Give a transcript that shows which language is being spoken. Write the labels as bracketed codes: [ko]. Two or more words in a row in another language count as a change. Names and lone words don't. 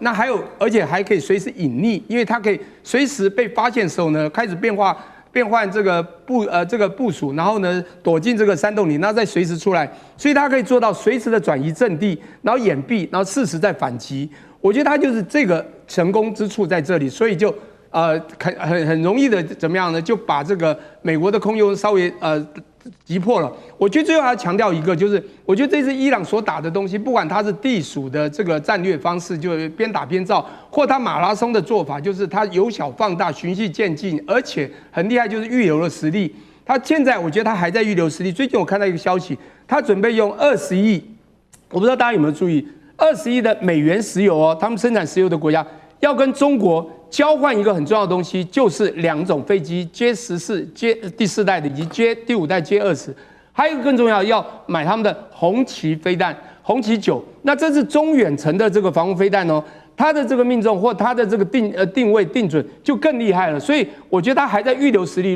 [zh] 那還有，而且還可以隨時隱匿，因為它可以隨時被發現的時候呢，開始變換這個部署，然後呢躲進這個山洞裡，然後再隨時出來，所以它可以做到隨時的轉移陣地，然後掩蔽，然後適時再反擊。我覺得它就是這個成功之處在這裡，所以就很容易的怎麼樣呢？就把這個美國的空優稍微擊破了。我覺得最後還要強調一個，就是我覺得這次伊朗所打的東西，不管它是地鼠的這個戰略方式，就是邊打邊造，或它馬拉松的做法，就是它由小放大、循序漸進，而且很厲害，就是預留了實力。它現在我覺得它還在預留實力。最近我看到一個消息，它準備用20億，我不知道大家有沒有注意，20億的美元石油哦，他們生產石油的國家要跟中國交換一個很重要的東西，就是2種飛機 J14、第4代的，以及第5代 J20，還有一個更重要，要買他們的紅旗飛彈，紅旗9。那這是中遠程的這個防空飛彈哦，它的這個命中或它的這個定位定準就更厲害了。所以我覺得它還在預留實力。